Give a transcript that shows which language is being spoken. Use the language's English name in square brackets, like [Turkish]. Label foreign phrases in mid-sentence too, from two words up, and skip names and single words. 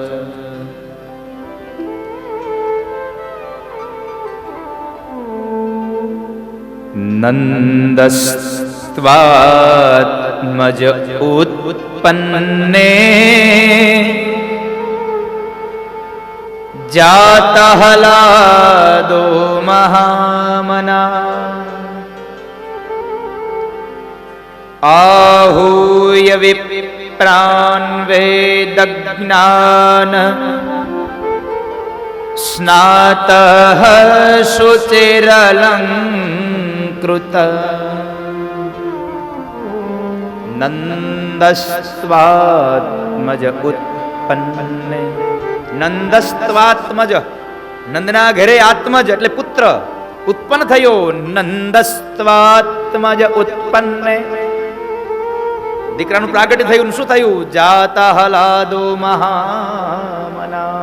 [Sanskrit] નંદસ્ત્વાત્મજ ઉત્પન્ને જાતા હલાદો મહામના आहूय विप्रान् वेदज्ञान स्नातः शुचिरलङ्कृत नन्दस्त्वात्मज उत्पन्ने. [Gujarati] નંદસ્ત્વાત્મજ, નંદના ઘરે આત્મજ એટલે પુત્ર ઉત્પન્ન થયો. [Sanskrit] નંદસ્ત્વાત્મજ ઉત્પન્ને, [Gujarati] દીકરાનું પ્રાગટ્ય થયું. શું થયું? [Sanskrit] જાતા હલાદો મહામના.